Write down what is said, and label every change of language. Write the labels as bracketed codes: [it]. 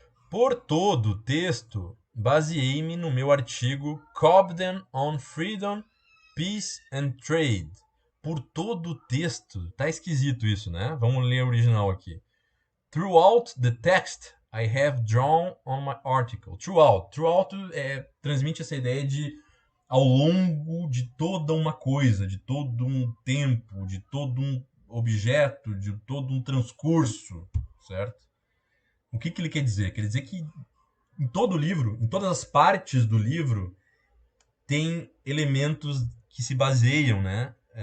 [pt] Por todo o texto, baseei-me no meu artigo Cobden on Freedom, Peace and Trade. Por todo o texto. Tá esquisito isso, né? Vamos ler o original aqui. [en] Throughout the text, I have drawn on my article. Throughout. [pt] Throughout transmite essa ideia de ao longo de toda uma coisa, de todo um tempo, de todo um objeto, de todo um transcurso, certo? O que ele quer dizer? Quer dizer que em todo o livro, em todas as partes do livro, tem elementos que se baseiam, né?